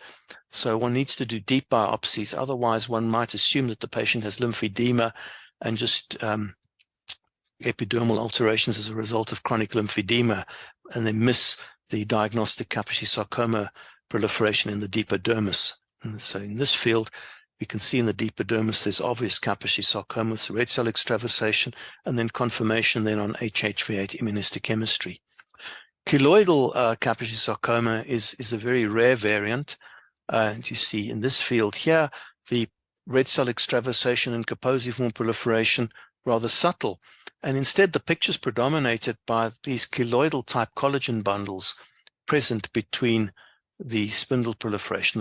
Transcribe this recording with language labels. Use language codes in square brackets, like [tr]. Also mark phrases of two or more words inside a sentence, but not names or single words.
[en] So one needs to do deep biopsies. Otherwise, one might assume that the patient has lymphedema and just epidermal alterations as a result of chronic lymphedema, and then miss the diagnostic Kaposi sarcoma proliferation in the deeper dermis. And so in this field, we can see in the deeper dermis there's obvious Kaposi sarcoma with red cell extravasation, and then confirmation then on HHV8 immunohistochemistry. Keloidal Kaposi sarcoma is a very rare variant. And you see in this field here, the red cell extravasation and Kaposiform proliferation rather subtle. And instead, the picture's predominated by these keloidal type collagen bundles present between the spindle proliferation.